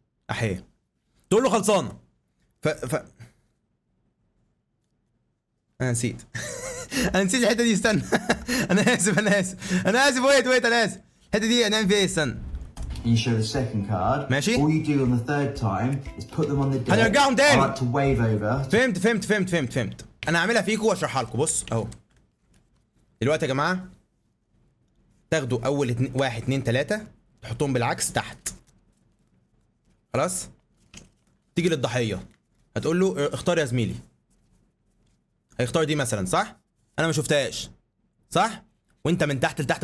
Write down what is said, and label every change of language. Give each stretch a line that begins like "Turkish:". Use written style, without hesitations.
Arabic: احيه. تقول له خلصانه. انا نسيت. انا نسيت الحته دي. استنى. انا اسف.
English: wait
Arabic: انا اسف. الحته دي هنعمل فيها ايه؟ استنى.
English: You show the second card.
Arabic: ماشي.
English: All you do on the third time is put them on the deck.
Arabic: هنرجعهم تاني.
English: I like to wave over.
Arabic: فهمت. انا هعملها فيكم واشرحها لكم. بص اهو. دلوقتي يا جماعه تاخدوا اول 1 2 3 تحطهم بالعكس تحت خلاص. تيجي للضحيه هتقول له اختار يا زميلي. هيختار دي مثلا صح؟ انا ما شفتهاش صح؟ وانت من تحت لتحت.